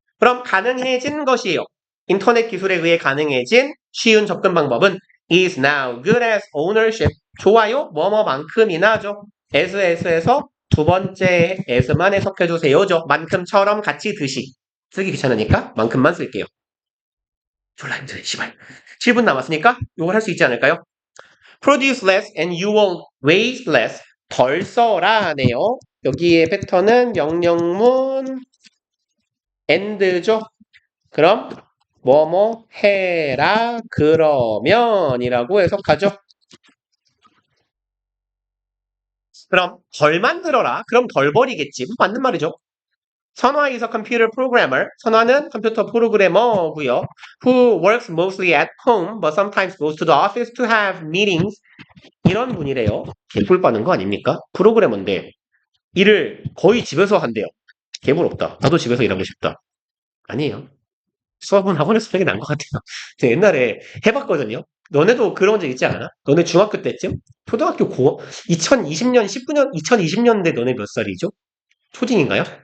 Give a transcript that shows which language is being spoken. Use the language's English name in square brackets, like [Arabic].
[Korean] 그럼 가능해진 것이에요. 인터넷 기술에 의해 가능해진 쉬운 접근 방법은 [English] is now good as ownership. [Korean] 좋아요. 뭐뭐만큼이나죠. as에서 두 번째 as만 해석해주세요죠. 만큼처럼 같이 듯이. 쓰기 귀찮으니까 만큼만 쓸게요. 졸라 힘드네, 씨발. 7분 남았으니까 이걸 할 수 있지 않을까요? [English] Produce less and you will waste less. [Korean] 덜 써라네요. 여기에 패턴은 명령문 and죠. 그럼 뭐뭐 해라 그러면이라고 해석하죠. 그럼 덜 만들어라. 그럼 덜 버리겠지. 맞는 말이죠. [English] 선화 is a computer programmer. [Korean] 선화는 컴퓨터 프로그래머고요. [English] Who works mostly at home but sometimes goes to the office to have meetings. [Korean] 이런 분이래요. 개뿔 빠는 거 아닙니까? 프로그래머인데 일을 거의 집에서 한대요. 개부럽다. 나도 집에서 일하고 싶다. 아니에요. 수업은 학원에서 하는 게 나은 것 같아요. 제가 옛날에 해봤거든요. 너네도 그런 적 있지 않아? 너네 중학교 때쯤? 초등학교 2020년, 19년, 2020년대 너네 몇 살이죠? 초딩인가요?